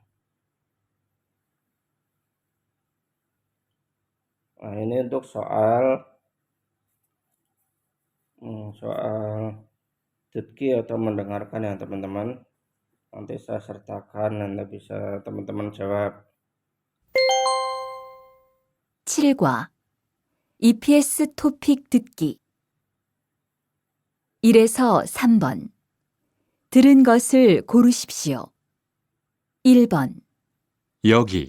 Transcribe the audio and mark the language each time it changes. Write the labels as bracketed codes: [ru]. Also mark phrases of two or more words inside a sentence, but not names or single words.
[id] Nah, ini untuk soal 듣기 atau mendengarkan ya teman-teman. Nanti saya sertakan, nanti bisa teman-teman jawab. [ko] 7과 EPS 토픽 듣기 1에서 3번 들은 것을 고르십시오. 1번, 여기,